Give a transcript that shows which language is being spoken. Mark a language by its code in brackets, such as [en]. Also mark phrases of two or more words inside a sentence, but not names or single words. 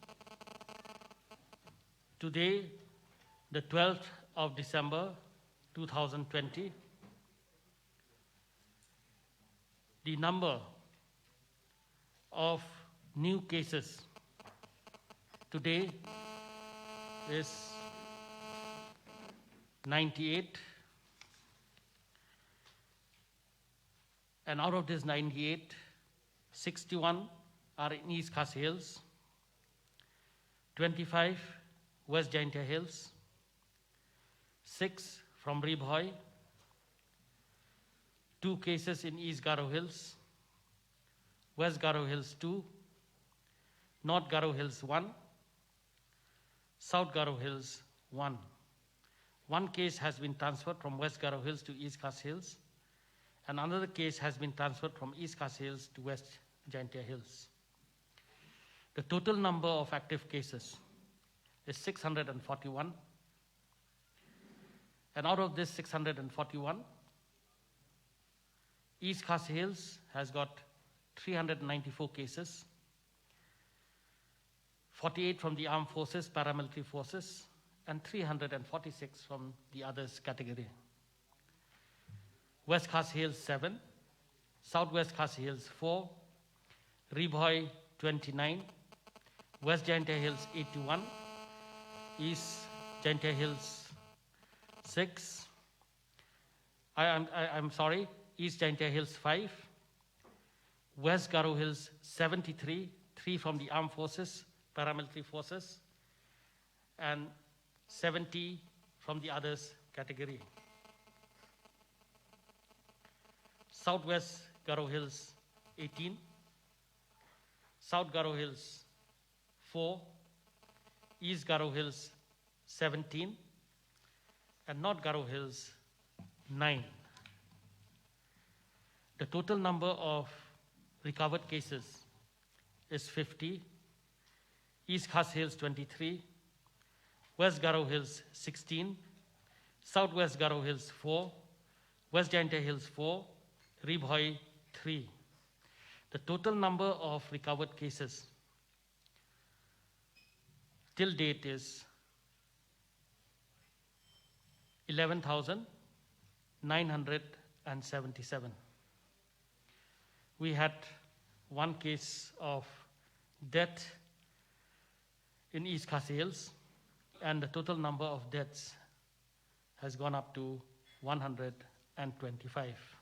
[en] Today, the 12th of December 2020, the number of new cases today is 98, and out of this 98, 61 are in East Khasi Hills, 25 West Jaintia Hills, 6 from Ribhoi, 2 cases in East Garo Hills, West Garo Hills 2, North Garo Hills 1, South Garo Hills 1. 1 case has been transferred from West Garo Hills to East Khasi Hills, and another case has been transferred from East Khasi Hills to West Jaintia Hills. The total number of active cases is 641, and out of this 641, East Khasi Hills has got 394 cases, 48 from the armed forces, paramilitary forces, and 346 from the others category. West Khasi Hills 7, Southwest Khasi Hills 4, Ribhoi 29, West Jaintia Hills 81, East Jaintia Hills 6, I'm sorry, East Jaintia Hills 5, West Garo Hills 73, 3 from the armed forces, paramilitary forces, and 70 from the others category. Southwest Garo Hills 18, South Garo Hills 4, East Garo Hills 17, and North Garo Hills 9. The total number of recovered cases is 50, East Khas Hills 23, West Garo Hills 16, Southwest Garo Hills 4, West Jaintia Hills 4, Ribhoi 3. The total number of recovered cases till date is 11,977. We had one case of death in East Khasi Hills, and the total number of deaths has gone up to 125.